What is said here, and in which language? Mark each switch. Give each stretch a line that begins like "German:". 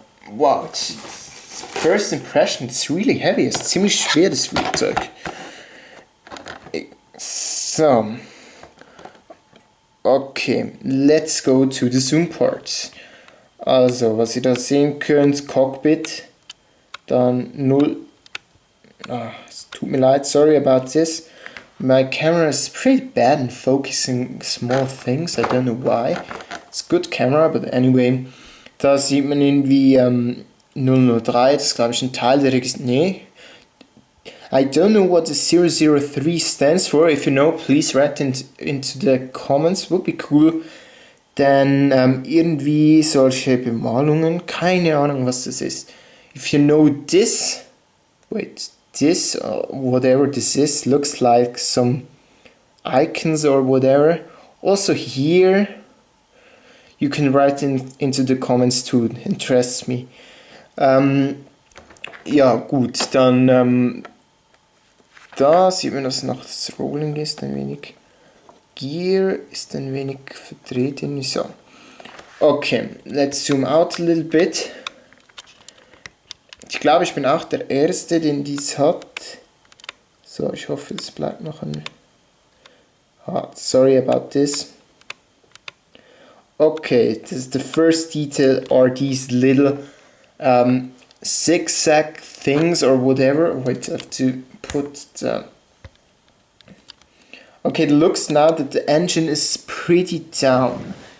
English: Wow, it's first impression, it's really heavy,
German: es ist ziemlich schwer, das Flugzeug.
English: So, okay, let's go to the Zoom part.
German: Also, was ihr da sehen könnt, Cockpit, dann 0, es tut mir leid,
English: sorry about this. My camera is pretty bad in focusing small things, I don't know why. It's a good camera, but anyway.
German: Da sieht man irgendwie 003, das ist glaube ich ein Teil der nee.
English: I don't know what the 003 stands for. If you know, please write into the comments, would be cool.
German: Dann irgendwie solche Bemalungen, keine Ahnung was das ist.
English: If you know this, this whatever this is, looks like some icons or whatever. Also here, you can write into the comments too, it interests me.
German: Ja gut, dann da sieht man, dass noch das Rolling ist ein wenig. Gear ist ein wenig vertreten.
English: So. Okay, let's zoom out a little bit.
German: Ich glaube, ich bin auch der Erste, den dies hat. So, ich hoffe, es bleibt noch ein...
English: sorry about this. Okay, this is the first detail, are these little zigzag things or whatever. Wait, I have to put the... Okay, it looks now that the engine is pretty down.